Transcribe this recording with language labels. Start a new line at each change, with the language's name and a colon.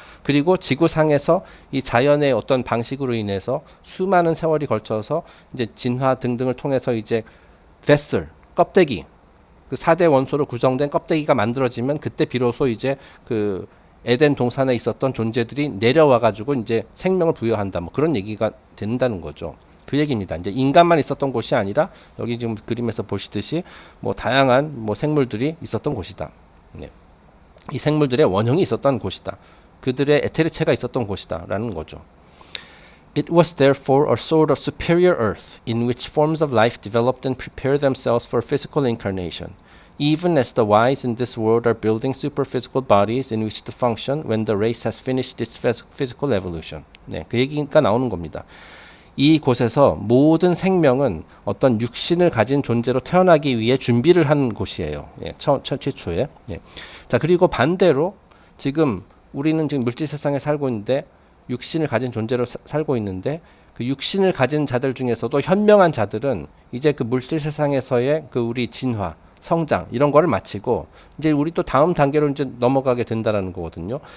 Korean: 그리고 지구상에서 이 자연의 어떤 방식으로 인해서 수많은 세월이 걸쳐서 이제 진화 등등을 통해서 이제 vessel, 껍데기, 그 4대 원소로 구성된 껍데기가 만들어지면 그때 비로소 이제 그 에덴 동산에 있었던 존재들이 내려와 가지고 이제 생명을 부여한다. 뭐 그런 얘기가 된다는 거죠. 그 얘기입니다. 이제 인간만 있었던 곳이 아니라 여기 지금 그림에서 보시듯이 뭐 다양한 뭐 생물들이 있었던 곳이다. 네. 이 생물들의 원형이 있었던 곳이다. 그들의 에테르체가 있었던 곳이다라는 거죠.
English: It was therefore a sort of superior earth in which forms of life developed and prepared themselves for physical incarnation, even as the wise in this world are building superphysical bodies in which to function when the race has finished its physical evolution.
Korean: 네, 그 얘기가 나오는 겁니다. 이 곳에서 모든 생명은 어떤 육신을 가진 존재로 태어나기 위해 준비를 한 곳이에요. 예, 최초에. 예. 자, 그리고 반대로 우리는 지금 물질 세상에 살고 있는데 육신을 가진 존재로 살고 있는데 그 육신을 가진 자들 중에서도 현명한 자들은 이제 그 물질 세상에서의 그 우리 진화, 성장 이런 거를 마치고 이제 우리 또 다음 단계로 이제 넘어가게 된다라는 거거든요.